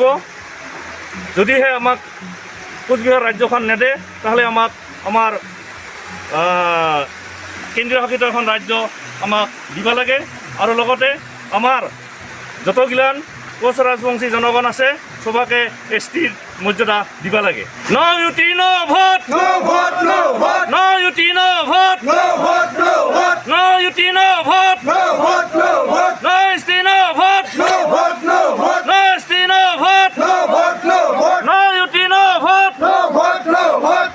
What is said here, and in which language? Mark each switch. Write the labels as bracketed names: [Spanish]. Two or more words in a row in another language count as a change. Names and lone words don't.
[Assamese] যদিহে আমাক কোচবিহাৰ ৰাজ্যখন নেদে তাহলে আমাক আমাৰ কেন্দ্ৰীয় শাসিত এখন ৰাজ্য আমাক দিব লাগে। আৰু লগতে আমাৰ যতগিলান কোচ ৰাজবংশী জনগণ আছে সবাকে এসটিৰ মৰ্যাদা দিব লাগে। [English] no UT no vote, no vote no vote, no UT no vote, no vote no vote, no UT no vote, no vote no vote, no ST no vote, no vote no vote, no ST no vote, no vote no vote, no UT no vote, no vote no vote.